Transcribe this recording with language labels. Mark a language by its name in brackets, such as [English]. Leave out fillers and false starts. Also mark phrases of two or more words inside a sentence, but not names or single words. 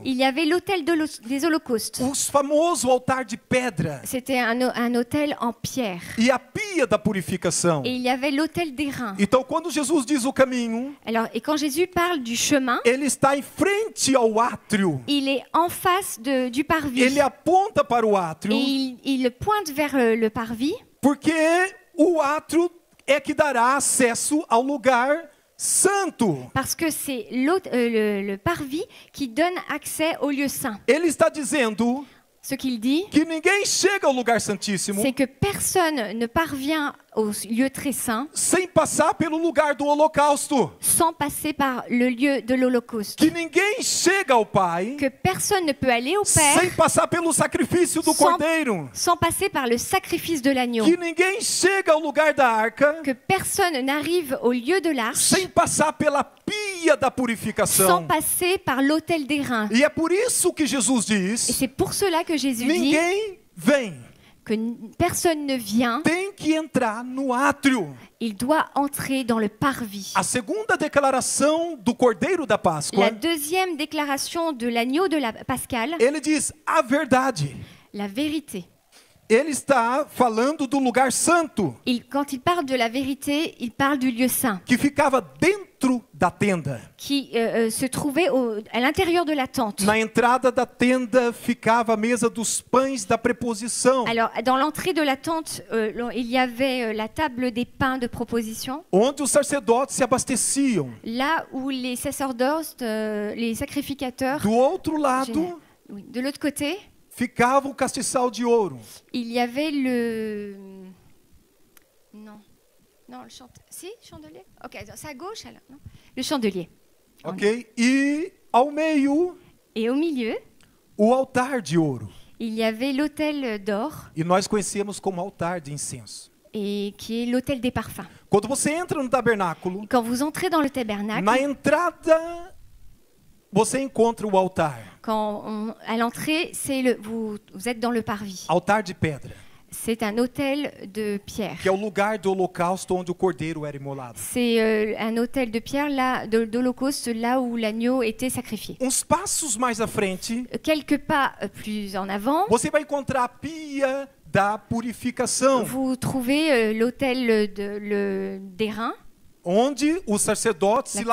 [French] il y avait l'autel des holocaustes. [Portuguese] o famoso altar de pedra, [French] C'était un autel en pierre. [Portuguese] e a pia da purificação. [French] Et il y avait l'autel d'airain. [Portuguese] Então, quando Jesus diz o caminho, [French] Alors, et quand Jésus parle du chemin, [Portuguese] ele está em frente ao átrio. [French] il est en face du parvis. [Portuguese] Ele aponta para o [French] Et [Portuguese] átrio, [French] il pointe vers le parvis [Portuguese] porque o átrio é que dará acesso ao lugar santo. [French] parce que c'est le parvis qui donne accès au lieu saint. [Portuguese] Ele está dizendo [French] Ce qu'il dit, [Portuguese] que ninguém chega ao lugar santíssimo [French] c'est que personne ne parvient au lieu très saint [Portuguese] sem passar pelo lugar do holocausto. [French] sans passer par le lieu de l'Holocauste. [Portuguese] Que ninguém chega ao Pai [French] Que personne ne peut aller au Père [Portuguese] sem passar pelo sacrifício do Cordeiro. [French] sans passer par le sacrifice de l'agneau. [Portuguese] Que ninguém chega ao lugar da arca [French] Que personne n'arrive au lieu de l'arche [Portuguese] sem passar pela pia da [French] sans [Portuguese] purificação. [French] passer par l'autel d'airain. [Portuguese] E é por isso que Jesus [French] Et [Portuguese] diz: [French] c'est pour cela que Jésus dit [Portuguese] ninguém vem, [French] que personne ne vient, [Portuguese] tem que entrar no átrio. [French] il doit entrer dans le parvis. [Portuguese] A segunda declaração do Cordeiro da [French] La [Portuguese] Páscoa, [French] deuxième déclaration de l'agneau de la Pascal, [Portuguese] ele diz a verdade. [French] la vérité. [Portuguese] Ele está falando do lugar santo, [French] Quand il parle de la vérité, il parle du lieu saint, [Portuguese] que ficava dentro da tenda. [French] qui se trouvait à l'intérieur de la tente. [Portuguese] Na entrada da tenda ficava a mesa dos pães da preposição, [French] Alors, dans l'entrée de la tente, il y avait la table des pains de proposition, [Portuguese] onde os sacerdotes se abasteciam. [French] là où les sacerdotes, les sacrificateurs, [Portuguese] Do outro lado [French] oui, de l'autre côté, [Portuguese] ficava o castiçal de ouro. [French] il y avait le... Non, le chandelier. Si, chandelier. Ok, c'est à gauche alors. Non, le chandelier. [Portuguese] Ok? E ao meio, [French] Et au milieu, [Portuguese] o altar de ouro. [French] il y avait l'autel d'or, [Portuguese] E nós conhecemos como altar de incenso. [French] et qui est l'autel des parfums. [Portuguese] Quando você entra no tabernáculo, [French] Quand vous entrez dans le tabernacle, [Portuguese] na entrada você encontra o altar. [French] à l'entrée, vous êtes dans le parvis. [Portuguese] Altar de pedra. [French] C'est un autel de pierre. [Portuguese] que é o lugar do holocausto onde o cordeiro era imolado. [French] C'est un autel de pierre là, d'Holocauste, là où l'agneau était sacrifié. [Portuguese] Uns passos mais à frente, [French] Quelques pas plus en avant, [Portuguese] você vai encontrar a pia da purificação, [French] vous trouvez l'autel des reins, [Portuguese] onde o sacerdote se